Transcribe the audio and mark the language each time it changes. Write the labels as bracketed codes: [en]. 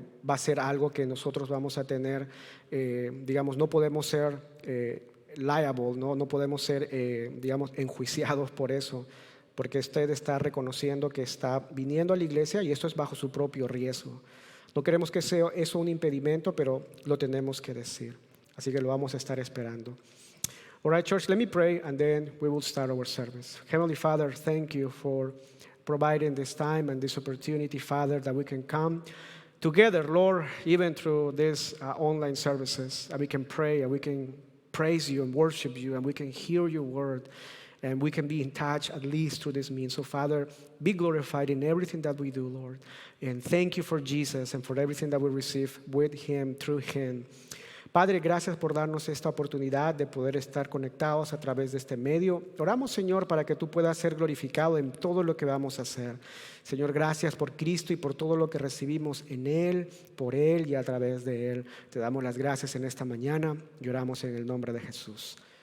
[es] Va a ser algo que nosotros vamos a tener, digamos, no podemos ser liable, no podemos ser, digamos, enjuiciados por eso, porque usted está reconociendo que está viniendo a la iglesia y esto es bajo su propio riesgo. No queremos que sea eso un impedimento, pero lo tenemos que decir. Así que lo vamos a estar esperando. [en] All right, church, let me pray and then we will start our service. Heavenly Father, thank you for providing this time and this opportunity, Father, that we can come together, Lord, even through these online services, and we can pray and we can praise you and worship you and we can hear your word and we can be in touch at least through this means. So, Father, be glorified in everything that we do, Lord. And thank you for Jesus and for everything that we receive with him, through him. [es] Padre, gracias por darnos esta oportunidad de poder estar conectados a través de este medio. Oramos, Señor, para que tú puedas ser glorificado en todo lo que vamos a hacer. Señor, gracias por Cristo y por todo lo que recibimos en Él, por Él y a través de Él. Te damos las gracias en esta mañana y oramos en el nombre de Jesús.